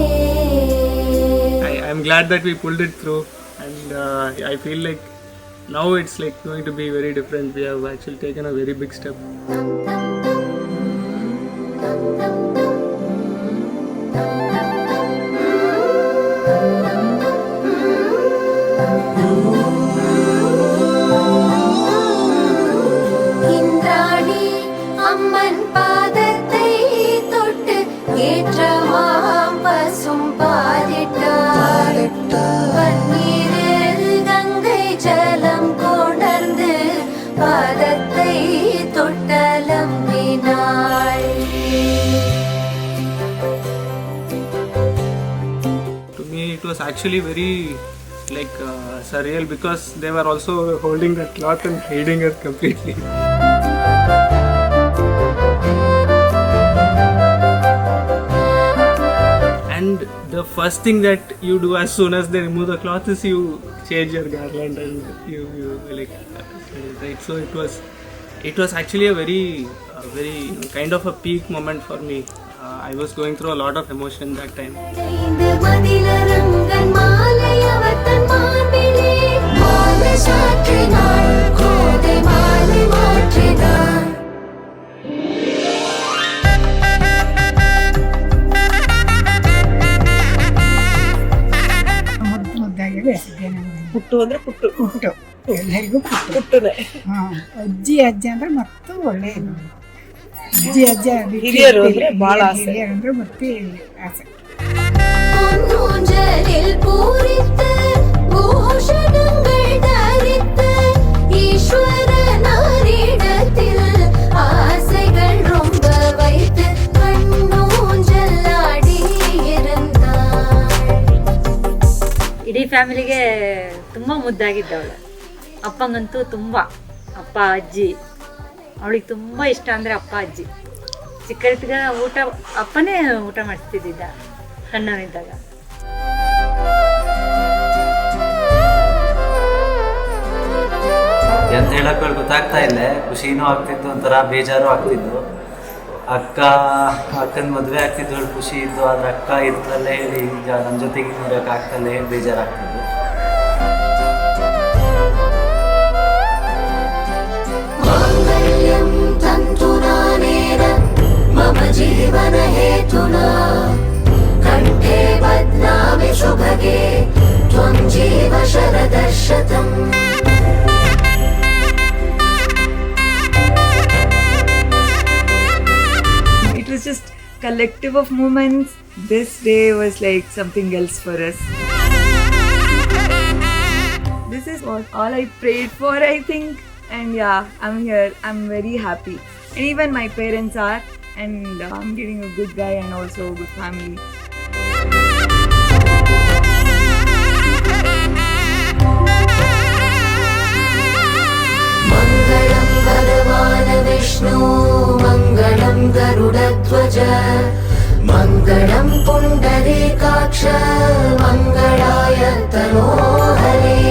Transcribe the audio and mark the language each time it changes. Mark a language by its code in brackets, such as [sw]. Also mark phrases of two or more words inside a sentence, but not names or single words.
[en] I'm glad that we pulled it through, and I feel like now it's like going to be very different. We have actually taken a very big step. [ta] இந்திராணி அம்மன் பாதத்தை தொட்டு ஏற்றமாம் பசும் பாலிட்டார். பன்னீரில் கங்கை ஜலம் கொணர்ந்து பாதத்தை தொட்டலம்பினாள். [en] To me, it was actually very like surreal because they were also holding that cloth and hiding it completely. And the first thing that you do as soon as they remove the cloth is you change your garland and you like right. So it was actually a very kind of a peak moment for me. I was going through a lot of emotion that time. [ta] மதிலரங்கன் மாலை அவர் தன் மார்பிலே மாலை சாற்றினாள். கோதை மாலை மாற்றினாள். [kn] ಮುದ್ದಾಗಿ ಬೆಳೆಸಿದ್ದೇನೆ. ಪುಟ್ಟು ಅಂದ್ರೆ ಪುಟ್ಟು ಪುಟ್ಟು ಎಲ್ಲರಿಗೂ ಪುಟ್ಟು. ಪುಟ್ಟನೆ. ಅಜ್ಜಿ ಅಂದ್ರೆ ಮತ್ತೂ ಒಳ್ಳೆಯದು. ಅಜ್ಜ ಹಿರಿಯರು ಅಂದ್ರೆ ಬಹಳ ಆಸೆ. ಹಿರಿಯರು ಅಂದ್ರೆ ಮತ್ತೆ ಆಸೆ. [ta] பொன்னூஞ்சலில் பூரித்து பூஷணங்கள் தரித்து ஈஸ்வரனாரிடத்தில் ஆசைகள் ரொம்ப வைத்து கண்ணூஞ்சல் ஆடி இருந்தாள். [kn] ಇಡೀ ಫ್ಯಾಮಿಲಿಗೆ ತುಂಬ ಮುದ್ದಾಗಿದ್ದವಳು. ಅಪ್ಪಂಗಂತೂ ತುಂಬ. ಅಪ್ಪ ಅಜ್ಜಿ ಅವಳಿಗೆ ತುಂಬ ಇಷ್ಟ ಅಂದರೆ ಅಪ್ಪ ಅಜ್ಜಿ. ಚಿಕ್ಕದಿದ್ದಾಗ ಊಟ ಅಪ್ಪನೇ ಊಟ ಮಾಡಿಸ್ತಿದ್ದ ಸಣ್ಣವನಿದ್ದಾಗ. ಎಂತ ಹೇಳಕ್ಕೆ ಗೊತ್ತಾಗ್ತಾ ಇಲ್ಲ. ಖುಷಿನೂ ಆಗ್ತಿತ್ತು, ಒಂಥರ ಬೇಜಾರು ಆಗ್ತಿದ್ದು. ಅಕ್ಕನ ಮದುವೆ ಆಗ್ತಿದ್ದು ಹೇಳಿ ಖುಷಿ ಇದ್ದು, ಆದ್ರೆ ಅಕ್ಕ ಇರ್ತಲ್ಲೇ ಹೇಳಿ ಈಗ ನಮ್ಮ ಜೊತೆಗೆ ನೋಡೋಕೆ ಆಗ್ತಲ್ಲೇ ಹೇಳಿ ಬೇಜಾರಾಗ್ತಿದ್ದು. [sa] मांगल्यम् तन्त जीवनहेतुना कण्ठे बध्नामि शुभगे त्वं जीव शरदर्शतम् [en] It was just collective of moments. This day was like something else for us. This is what all I prayed for, I think. And yeah, I'm here. I'm very happy. And even my parents are. And I'm getting a good guy and also a good family. [sa] मङ्गलं भगवान् विष्णु मङ्गलं गरुडध्वज मङ्गलं पुण्डरीकाक्ष मङ्गलाय तनोहरे